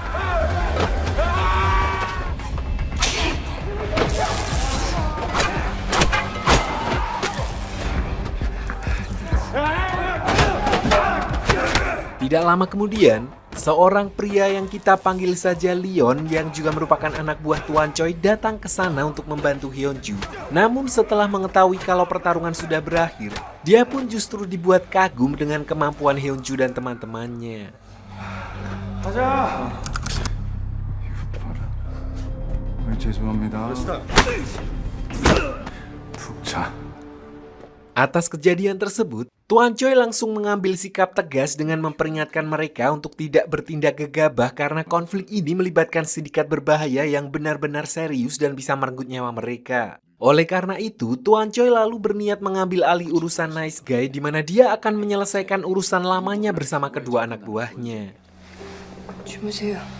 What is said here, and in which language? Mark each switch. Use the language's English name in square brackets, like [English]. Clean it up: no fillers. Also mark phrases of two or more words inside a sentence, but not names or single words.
[Indonesian] Tidak lama kemudian, seorang pria yang kita panggil saja Leon yang juga merupakan anak buah Tuan Choi datang ke sana untuk membantu Hyunju. Namun setelah mengetahui kalau pertarungan sudah berakhir, dia pun justru dibuat kagum dengan kemampuan Hyunju dan teman-temannya. [Korean] 죄송합니다. 푹 자. [Indonesian] Atas kejadian tersebut, Tuan Choi langsung mengambil sikap tegas dengan memperingatkan mereka untuk tidak bertindak gegabah karena konflik ini melibatkan sindikat berbahaya yang benar-benar serius dan bisa merenggut nyawa mereka. Oleh karena itu, Tuan Choi lalu berniat mengambil alih urusan nice guy di mana dia akan menyelesaikan urusan lamanya bersama kedua anak buahnya. [Korean] 주무세요.